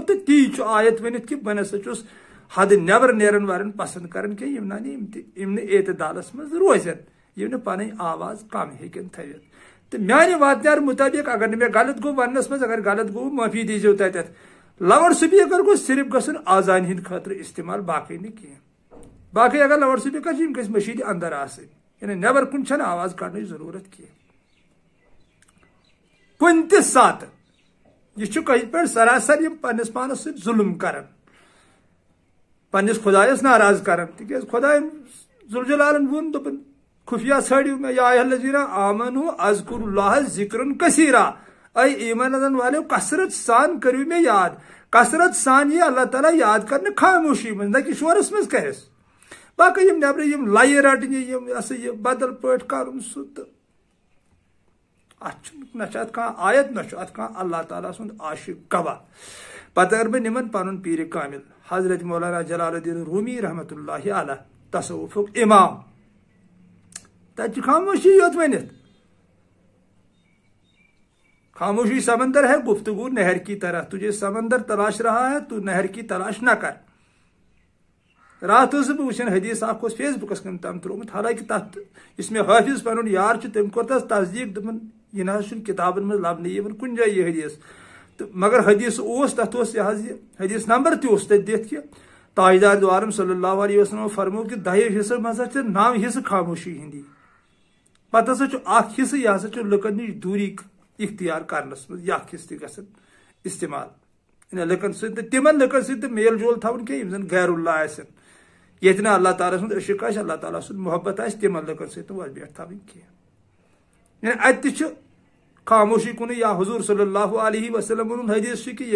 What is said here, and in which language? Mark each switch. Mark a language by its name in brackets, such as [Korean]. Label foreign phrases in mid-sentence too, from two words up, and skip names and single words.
[Kashmiri] تہٕ تی چھُ آیت ؤنِتھ کہِ بہٕ نسا چھُس حدٕ نٮ۪بر نیرن وارن پسنٛد کران کینٛہہ یِم نہٕ اعتدالس منٛز روزن یِم نہٕ پنٕنۍ آواز کم ہیٚکن تھٲوِتھ تہٕ میانہِ واتنار مُطٲبق اگر نہٕ مےٚ غلط گوٚو وننس منٛز اگر غلط گوٚو معٲفی دیٖزیو تتٮ۪تھ [English] loud speaker [Kashmiri] گوٚژھ صرف گژھُن آزان ہٕنٛدِ خٲطرٕ استعمال باقٕے نہٕ کینٛہہ باقٕے اگر [English] loud speaker [Kashmiri] چھِ یِم گژھِ مٔشیٖدِ اندر آسٕنۍ یعنی نٮ۪بر کُن چھنہٕ آواز کڑنٕچ ضروٗرت کینٛہہ کُنہِ تہِ ساتہٕ یہ چھُ کٲشِر پٲٹھۍ سراسر یم پننس پانس سۭتۍ ظلم کران پننس خدایس ناراض کران تِکیٛازِ خداین ذوالجلالن ووٚن دوٚپُن خفیہ ژھٲرِو مےٚ یا [Arabic] ایھا الذین آمنوا اذکروا اللہ ذکرن کثیرا [Kashmiri] اے ایمان انن والٮ۪و کثرت سان کٔرِو مےٚ یاد کثرت سان یی اللہ تعالیٰ یاد کرنہٕ خاموشی منٛز نہ کہِ شورس منٛز کرٮ۪س باقٕے یم نٮ۪برٕ یم لایہِ رٹنہِ یم یہ سا یہِ بدل پٲٹھۍ کرُن سُہ تہٕ اتھ چھُنہٕ نہ چھُ اتھ کانٛہہ آیت نہ چھُ اتھ کانٛہہ اللہ تعالیٰ سُنٛد عاشق گواہ پتہٕ اگر بہٕ نِمن پنُن پیٖرِ کامل حضرت مولانا جلال الدین رومی [Arabic] رحمتہ اللہ علیہ [Kashmiri] تصوفُک امام تتہِ چھِ خاموشی یوت ؤنِتھ [Urdu] خاموشی سمندر ہے گفتگو نہر کی طرح تجھے سمندر تلاش رہا ہے تو نہر کی تلاش نہ کر [Kashmiri] رات ٲسٕس بہٕ وٕچھان حدیث اکھ اوس فیس بُکس کُن تام ترٛوومُت حالانکہِ تتھ یُس مےٚ حٲفظ پنُن یار چھُ تٔمۍ کوٚر تتھ تصدیٖق دوٚپُن یہِ نہ حظ چھُنہٕ کِتابن منٛز لبنہٕ یِوان کُنہِ جایہِ یہِ حدیث تہٕ مگر حدیث اوس تتھ اوس یہِ حظ یہِ حدیث نمبر تہِ اوس تتہِ دِتھ کہِ تاجدار دو عالم [Arabic] صلی اللہ علیہ وسلم [Kashmiri] فرمو کہ 10 حصہٕ منٛز ہسا چھِ 9 حصہٕ خاموشی ہِنٛدی پتہٕ ہسا چھُ اکھ حصہٕ یہِ ہسا چھُ لُکن نِش دوٗری اختیار کرنس منٛز یہِ اکھ حصہٕ تہِ گژھان استعمال یعنی لُکن سۭتۍ تہٕ تِمن لُکن سۭتۍ تہِ میل جول تھاوُن کینٛہہ یِم زن غیر اللہ آسن ییٚتہِ نہٕ اللہ تعالیٰ سُنٛد عشق آسہِ اللہ تعالیٰ سُنٛد محبت آسہِ تِمن لُکن سۭتۍ نہٕ وۄزبیٹھ تھاوٕنۍ کینٛہہ یعنی اتہِ تہِ چھُ خاموشی کُنٕے یا حضوٗر [Arabic] صلی اللہ علیہ وسلم [Kashmiri] ہُنٛد حدیث چھُ کہِ